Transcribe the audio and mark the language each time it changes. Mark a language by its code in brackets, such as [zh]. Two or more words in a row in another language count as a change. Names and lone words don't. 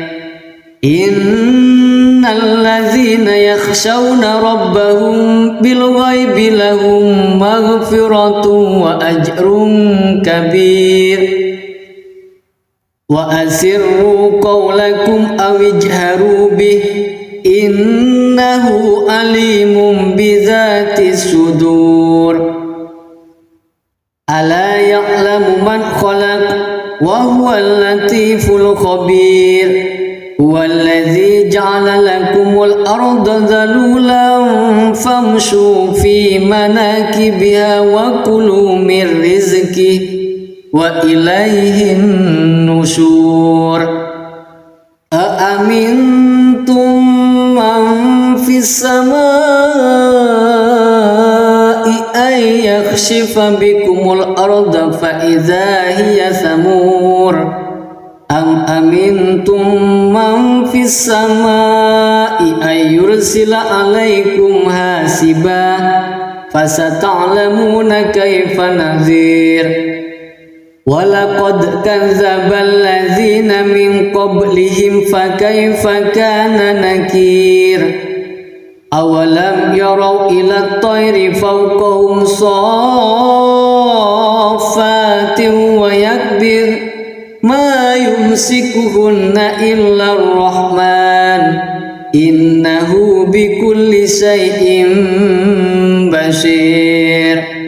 [ar] إن الذين يخشون ربهم بالغيب لهم مغفرة وأجر كبير وأسروا قولكم أو اجهروا به إنه عليم بذات الصدور. ألا يعلم من خلق وهو اللطيف الخبير. هو الذي جعل لكم الأرض ذلولا فامشوا في مناكبها وكلوا من رزقه وإليه النشور. أأمنتم من في السماء أن يخسف بكم الأرض فإذا هي تمور. أم أمنتم من في السماء أن يرسل عليكم حاصبا فستعلمون كيف نذير. ولقد كذب الذين من قبلهم فكيف كان نكير. أولم يروا إلى الطير فوقهم صافات ويقبضن ما يمسكهن إلا الرحمن إنه بكل شيء بصير.